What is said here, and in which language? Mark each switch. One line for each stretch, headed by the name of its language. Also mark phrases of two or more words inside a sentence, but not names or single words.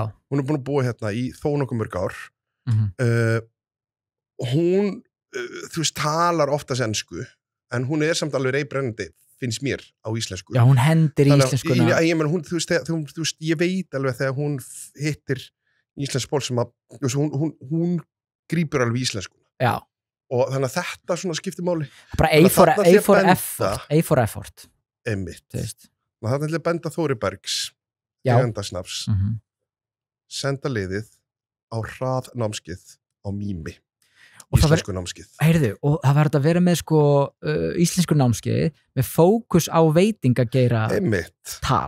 Icelandic: Hún búin að búa hérna í þó nokkuð mörg ár. Hún, þú veist, talar oftast ensku, en hún samt alveg reybrennandi, finnst mér, á íslensku. Já, hún hendir í íslenskuna. Þú veist, ég veit alveg þegar hún hittir íslensk ból sem að, hún grípur alveg íslenskuna. Já. Og þannig að þetta svona skiptir máli.
English: Bara A for effort.
Icelandic: Einmitt. Það er til að benda Þóri Bergs, eigandasnafs, senda liðið á hraðnámskeið á Mými. Íslensku námskeið. Heyrðu, og það verður að vera með sko íslensku námskeið með fókus á veitingageira tal.